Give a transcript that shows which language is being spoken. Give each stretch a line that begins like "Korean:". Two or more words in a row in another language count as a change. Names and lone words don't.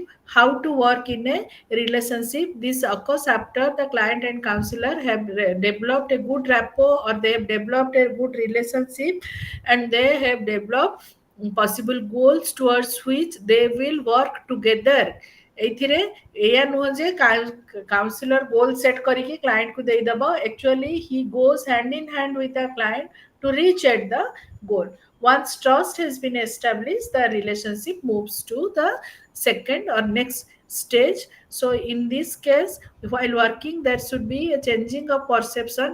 English: How to work in a relationship? This occurs after the client and counselor have developed a good rapport, or they have developed a good relationship, and they have developed possible goals towards which they will work together.
Odia: ଏଇଥିରେ ଏଇଆ ନୁହଁ ଯେ
English: counselor goal set
Odia: କରିକି କ୍ଲାଏଣ୍ଟକୁ ଦେଇଦବ.
English: Actually he goes hand in hand with the client to reach at the goal. Once trust has been established, the relationship moves to the second or next stage. So in this case, while working, there should be a changing of perception.